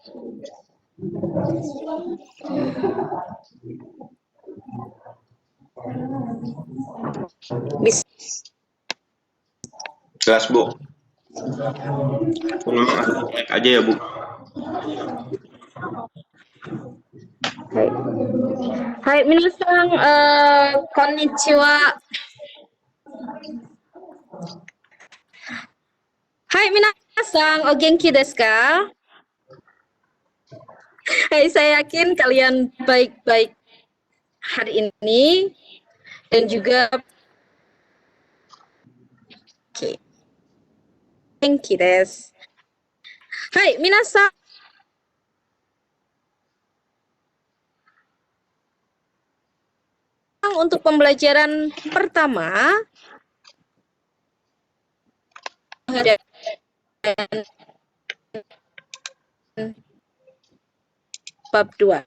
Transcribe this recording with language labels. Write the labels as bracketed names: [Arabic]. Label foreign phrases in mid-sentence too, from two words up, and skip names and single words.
[Indonesian] Jelas, Bu. Memang agak lag aja ya, Bu. [Japanese] Hai, みなさん、こんにちは. はい、みなさん、お元気ですか? [Indonesian] Hai, saya yakin kalian baik-baik hari ini dan juga oke. [Japanese] 元気です。はい、みなさん, [Indonesian] untuk pembelajaran pertama dan bab 2.